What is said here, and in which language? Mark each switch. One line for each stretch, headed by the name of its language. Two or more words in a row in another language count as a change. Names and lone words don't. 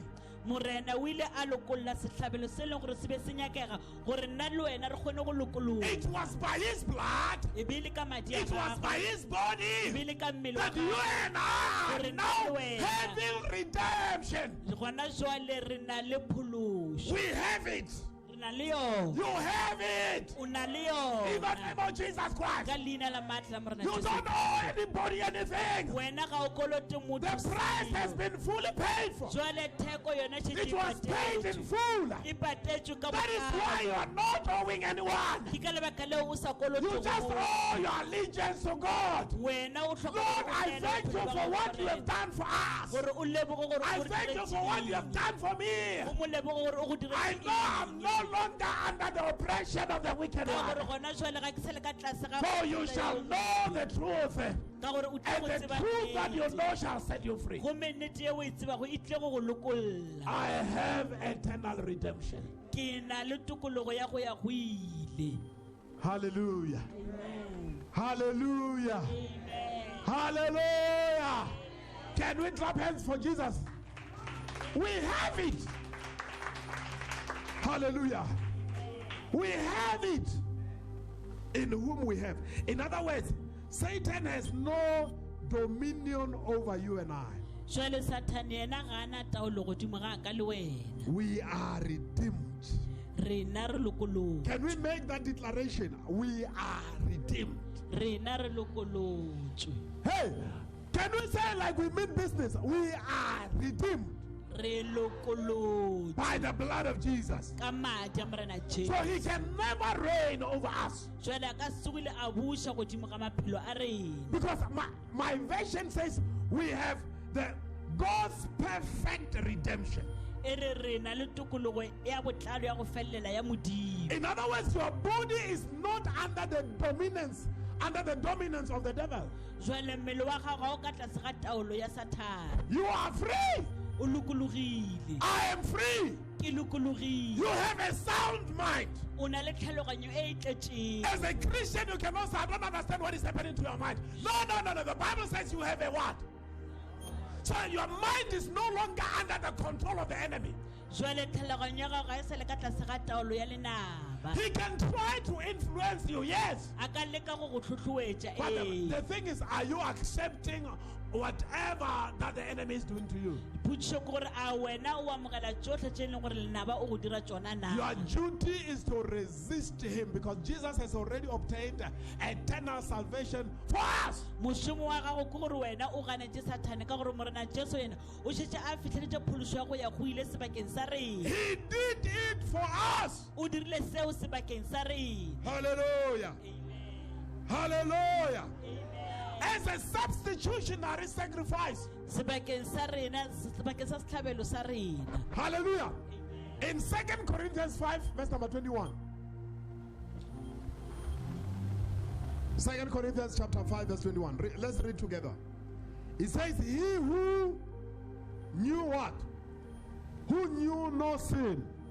English: It was by his blood, it was by his body that you and I are now having redemption. We have it.
Northern Sotho: na le yona.
English: You have it.
Northern Sotho: O na le
English: In the yona. name of Jesus Christ.
Northern Sotho: Ka leina la maatla a Morena
English: You Jesu. don't owe anybody anything.
Northern Sotho: Wena ga o kolote motho
English: The price has selo. been fully paid for.
Northern Sotho: Jwale theko yona shetse
English: It was paid in full.
Northern Sotho: e patetswe ka
English: That is why you are not owing anyone.
Northern Sotho: ke ka lebaka leo o sa
English: You kolote just owe your allegiance to God.
Northern Sotho: wena o tlhoka
English: Lord, I thank you for what you have done for us.
Northern Sotho: gore o leboge gore
English: I o thank you for what you have done for me.
Northern Sotho: o mo leboge gore o go
English: I know I'm no longer under the oppression of the wicked
Northern Sotho: ka gore
English: one.
Northern Sotho: gona jwale ga ke sele ka tlase ga
English: For you shall know the truth,
Northern Sotho: ka gore o
English: and tle the go truth that you tseba know shall set you free.
Northern Sotho: go nnete e o e tseba go e tle go go lokolla
English: I have eternal redemption.
Northern Sotho: ke na le tokologo ya go ya go ile
English: Hallelujah. Hallelujah. Hallelujah. Can we clap hands for Jesus? We have it. Hallelujah. We have it. In whom we have. In other words, Satan has no dominion over you and I.
Northern Sotho: jwale satane yena ga ana taolo godimo ga ka le wena
English: We are redeemed.
Northern Sotho: rena re lokolotswe
English: Can we make that declaration? We are redeemed.
Northern Sotho: rena re lokolotswe
English: Hey, can we say like we mean business? We are redeemed
Northern Sotho: re lokolotswe
English: by the blood of Jesus.
Northern Sotho: ka madi a morena
English: So jesu he can never reign over us.
Northern Sotho: jwale a ka segole a buša godimo ga maphelo a rena
English: Because my version says we have the God's perfect redemption.
Northern Sotho: e re rena le tokologo ya botlalo ya go felelela ya modimo
English: In other words, your body is not under the dominance of the devil.
Northern Sotho: jwale mmele wa gago ga o ka tlase ga taolo ya sathane
English: You are free.
Northern Sotho: o lokologile
English: I am free.
Northern Sotho: ke lokologile
English: You have a sound mind.
Northern Sotho: o na le tlhaloganyo e e tletseng
English: As a Christian, you cannot say, I don't understand what is happening to your mind. No. The Bible says you have a what? So your mind is no longer under the control of the enemy.
Northern Sotho: jwale tlhaloganyo ya gago ga e sa le ka tlase ga taolo ya lenaba
English: He can try to influence you, yes.
Northern Sotho: a ka leka go go tlhotlhoetša
English: But ee the thing is, are you accepting whatever that the enemy is doing to you?
Northern Sotho: potšišo ke gore a wena o amogela tsotlhe tše e leng gore lenaba o go dira tšona na
English: Your duty is to resist him because Jesus has already obtained eternal salvation for us.
Northern Sotho: mošomo wa gago ke gore wena o ganetse sathane ka gore morena jesu yena o šetše a fitlheletše phološo ya go ya go ile sebakeng sa rena
English: He did it for us.
Northern Sotho: o dirile seo sebakeng sa rena
English: Hallelujah. Hallelujah. As a substitutionary sacrifice.
Northern Sotho: sebakeng sa rena sebakeng sa setlhabelo sa rena
English: Hallelujah. In 2 Corinthians 5, verse number 21. 2 Corinthians chapter 5, verse 21. Let's read together. It says, he who knew what? Who knew no sin.